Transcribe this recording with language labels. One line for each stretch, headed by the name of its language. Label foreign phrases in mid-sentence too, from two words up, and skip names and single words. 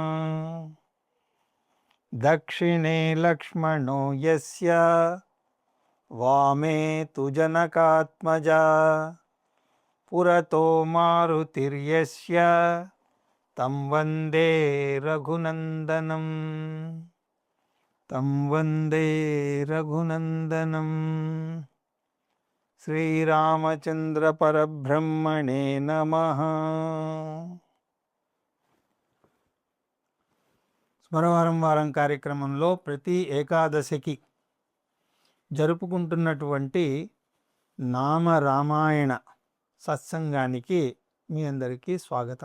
Sanskrit: दक्षिणे लक्ष्मणो यस्य वामे तु जनकात्मजा पुरतो मारुतिर्यस्य तं वन्दे रघुनन्दनं శ్రీరామచంద్ర పరబ్రహ్మణే నమః.
Telugu: స్మరవారం వారం కార్యక్రమంలో ప్రతి ఏకాదశికి జరుపుకుంటున్నటువంటి నామ రామాయణ సత్సంగానికి మీ అందరికీ స్వాగతం.